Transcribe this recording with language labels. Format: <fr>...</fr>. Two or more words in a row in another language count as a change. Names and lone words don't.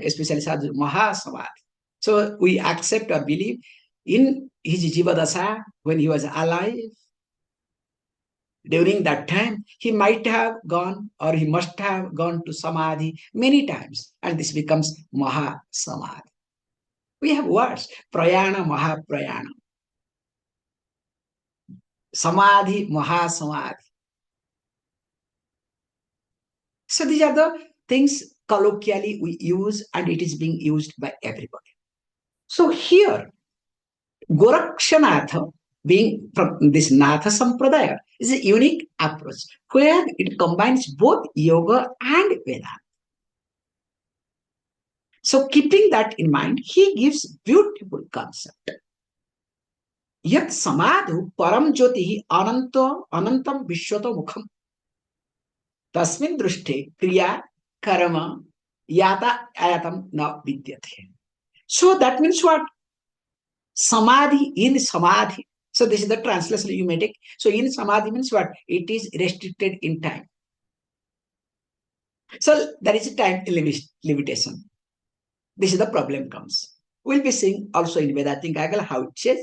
<en>Especially sadhu, mahasamadhi. So we accept or believe in his jivadasa when he was alive. During that time, he might have gone or he must have gone to samadhi many times, and this becomes mahasamadhi. We have words,</en> <sa>प्रयाण, महाप्रयाण, समाधि, महासमाधि.</sa> <en>So these are the things colloquially we use, and it is being used by everybody. So here, Gorakshanath, being from this Natha Sampradaya, is a unique approach where it combines both yoga and Vedanta. So keeping that in mind, he gives beautiful concept.</en> <sa>यत् समाधौ परं ज्योतिः अनन्तं विश्वतो मुखम्. तस्मिन् दृष्टे क्रिया कर्म यात आयातं न विद्यते.</sa> <en>So that means what? Samadhi, in samadhi. So this is the translation you may take. So in samadhi means what? It is restricted in time. So there is a time limitation. This is the problem comes. We'll be seeing also in Vedantic angle how it says.</en>